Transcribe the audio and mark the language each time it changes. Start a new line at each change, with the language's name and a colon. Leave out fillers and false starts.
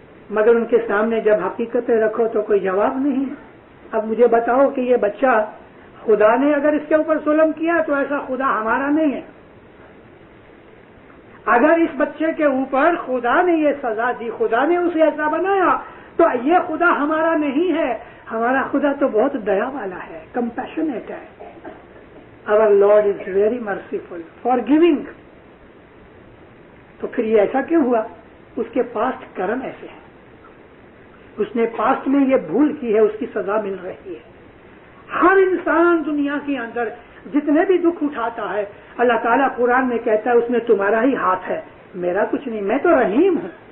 Urdu: مگر ان کے سامنے جب حقیقتیں رکھو تو کوئی جواب نہیں. اب مجھے بتاؤ کہ یہ بچہ, خدا نے اگر اس کے اوپر ظلم کیا تو ایسا خدا ہمارا نہیں ہے. اگر اس بچے کے اوپر خدا نے یہ سزا دی, خدا نے اسے ایسا بنایا, تو یہ خدا ہمارا نہیں ہے. ہمارا خدا تو بہت دیا والا ہے, کمپیشنیٹ ہے.
English: Our Lord is very merciful, forgiving.
Urdu: تو پھر یہ ایسا کیوں ہوا؟ اس کے پاسٹ کرم ایسے ہیں. اس نے پاسٹ میں یہ بھول کی ہے، اس کی سزا مل رہی ہے۔ ہر انسان دنیا کے اندر جتنے بھی دکھ اٹھاتا ہے، اللہ تعالیٰ قرآن میں کہتا ہے اس میں تمہارا ہی ہاتھ ہے، میرا کچھ نہیں، میں تو رحیم ہوں،